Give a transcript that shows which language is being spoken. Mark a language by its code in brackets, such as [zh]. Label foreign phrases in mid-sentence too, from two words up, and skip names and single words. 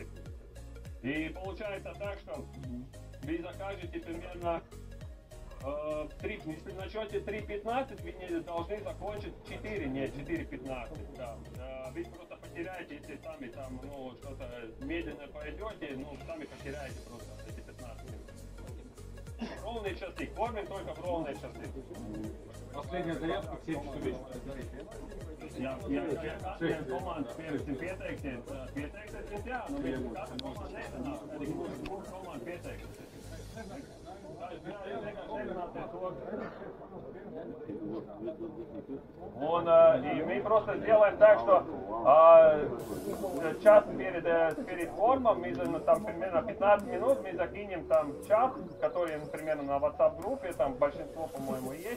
[ru] И получается так, что вы закажете примерно если начнете 3:15, вы не должны закончить 4, не 4:15. Да. Вы просто потеряете, если сами там, ну, что-то медленно пойдете, ну, сами потеряете просто эти 15 минут. Ровные часы, кормим только в ровные часы. Последняя зарядка в 7 часов вечера. [lv] Ja komanda pieteiksies, jā, nu viņi katra komanda nesanāk, arī mūsu komanda pieteiksies. [ru] И мы просто сделаем так, что час перед кормом, мы там примерно 15 минут, мы закинем там чат, который, например, на WhatsApp-группе, там большинство, по-моему, есть.